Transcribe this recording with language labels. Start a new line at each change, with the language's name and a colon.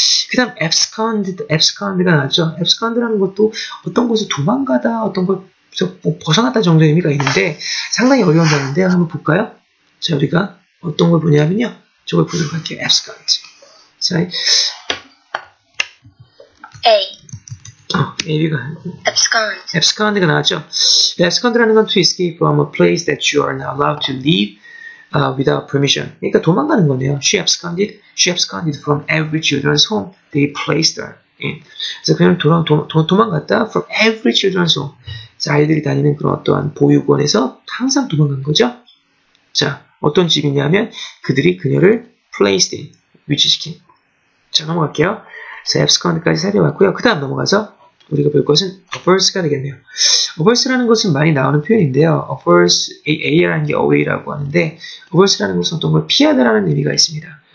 Korean: 그 다음 abscond가 나왔죠. abscond라는 것도 어떤 곳을 도망가다, 어떤 걸 벗어났다 정도의 의미가 있는데 상당히 어려운 단어인데 한번 볼까요? 자, 우리가 어떤 걸 보냐면요. 저걸 보도록 할게요. abscond. 자, A가 abscond가 나왔죠. abscond라는 건
English: to escape from a place that you are not allowed to leave without permission.
Korean: 그러니까 도망가는 거네요.
English: She absconded from every children's home they placed her in.
Korean: 그래서 그냥 도망갔다
English: from every children's home.
Korean: 자, 아이들이 다니는 그런 어떠한 보육원에서 항상 도망간 거죠. 자, 어떤 집이냐면 그들이 그녀를 placed in, 위치시킨. 자, 넘어갈게요. 자, abscond까지 살펴봤고요. 그 다음 넘어가서 우리가 볼 것은 averse가 되겠네요. averse라는 것은 많이 나오는 표현인데요. averse, A라는 게 away라고 하는데 averse라는 것은 어떤 걸 피하다라는 의미가 있습니다.